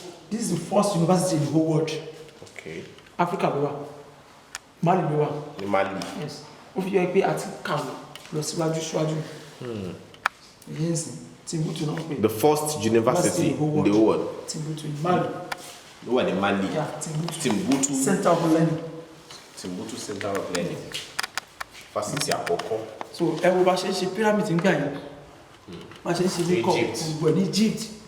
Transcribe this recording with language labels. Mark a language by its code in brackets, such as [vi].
[en] This is the first university in the whole world. Okay. [yo] Africa ló wà. Mali ló wà. Ní Mali. [en] Yes. [yo] Ó fi yẹ pé àti kàwé lọ síwájú ṣáájú. Yes. Timbuktu náà pè. [en] The first university in the whole world. Timbuktu in Mali. [yo] Ló wà ní Mali. [en] Yeah, Timbuktu. Timbuktu. Center of learning. Timbuktu Center of Learning. [yo] Fásitì àkọ́kọ́. So ẹ wo bá ṣe ń ṣe pyramid nígbà yẹn. Bá ṣe ń ṣe ní kọ́ gbogbo ẹ̀ ní Egypt.